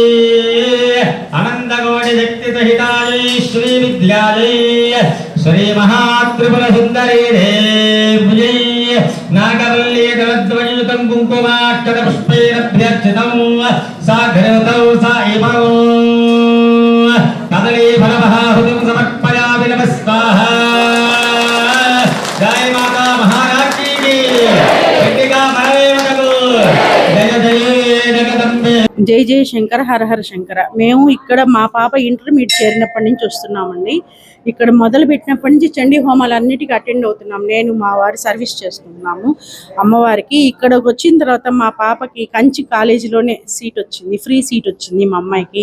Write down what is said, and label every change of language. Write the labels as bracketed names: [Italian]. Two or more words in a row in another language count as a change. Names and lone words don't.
[Sanskrit] अनन्तकोटिशक्तिसहितायै श्रीविद्यायै श्री महात्रिपुरसुन्दरी देव्यै नागवल्ली दलद्वयुतं कुङ्कुमाक्षरपुष्पैरभ्यर्चितं सा घृतौ सा इमौ कदली फलमहाहुतिं समर्पयामि नमः स्वाहा। [Hindi] जय माता महारानी की चंडिका परमेवनकु जय जय जगदंबे। [Telugu] జై జై శంకర హర హర శంకర. మేము ఇక్కడ మా పాప ఇంటర్మీడియట్ చేరినప్పటి నుంచి వస్తున్నామండి. ఇక్కడ మొదలు పెట్టినప్పటి నుంచి చండీ హోమాలన్నిటికీ అటెండ్ అవుతున్నాం. నేను మా వారి సర్వీస్ చేస్తున్నాము అమ్మవారికి. ఇక్కడికి వచ్చిన తర్వాత మా పాపకి కంచి కాలేజీలోనే సీట్ వచ్చింది, [English] free seat [Telugu] వచ్చింది మా అమ్మాయికి.